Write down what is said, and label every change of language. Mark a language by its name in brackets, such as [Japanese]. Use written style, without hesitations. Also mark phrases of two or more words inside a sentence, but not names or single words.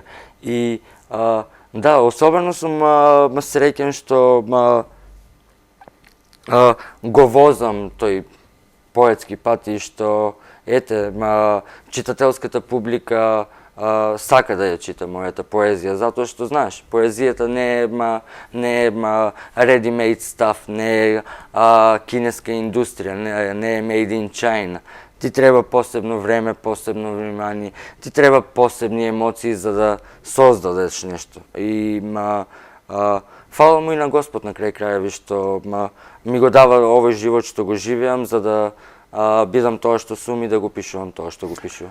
[Macedonian] И особено сум среќен што го возам тој поетски пат и што читателската публика сака да ја чита мојата поезија, затоа што знаеш, поезијата не е [English] ready-made stuff, [Macedonian] не е кинеска индустрија, не е [English] made in China. [Macedonian] Ти треба посебно време, посебно внимание, ти треба посебни емоции за да создадеш нешто. И фала му и на Господ на крај крајеви што ми го дава овој живот што го живеам за да бидам тоа што сум и да го пишувам тоа што го пишувам.